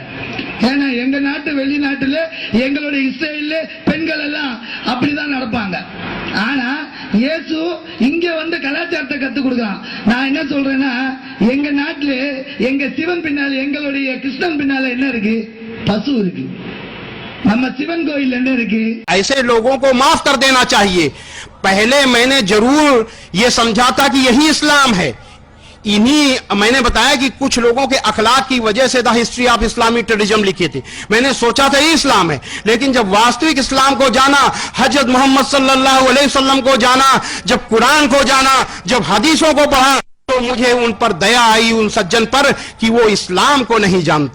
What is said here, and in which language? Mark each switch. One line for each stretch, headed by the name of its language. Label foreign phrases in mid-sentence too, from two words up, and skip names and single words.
Tamil: ஏன்னா எங்க நாட்டு வெளிநாட்டுல எங்களுடைய இஸ்ரேல்ல பெண்கள் எல்லாம் அப்படிதான் நடப்பாங்க. ஆனா இயேசு இங்க வந்து கலாச்சாரத்தை கத்து கொடுக்கிறான். நான் என்ன சொல்றேன்னா, எங்க நாட்டுல எங்க சிவன் பின்னால எங்களுடைய கிருஷ்ணன் பின்னால என்ன இருக்கு? பசு இருக்கு. நம்ம சிவன் கோயில் என்ன இருக்கு?
Hindi: ऐसे लोगों को माफ कर देना चाहिए. पहले मैंने जरूर ये समझा था कि यही इस्लाम है. मैंने बताया कि कुछ लोगों के अखलाक की वजह से द हिस्ट्री ऑफ इस्लामिक टेररिज्म लिखे थे. मैंने सोचा था ये इस्लाम है, लेकिन जब वास्तविक इस्लाम को जाना, हजरत मोहम्मद
Arabic: صلى الله عليه وسلم
Hindi: को जाना, जब कुरान को जाना, जब हदीसों को पढ़ा, तो मुझे उन पर दया आई, उन सज्जन पर, कि वो इस्लाम को नहीं जानते.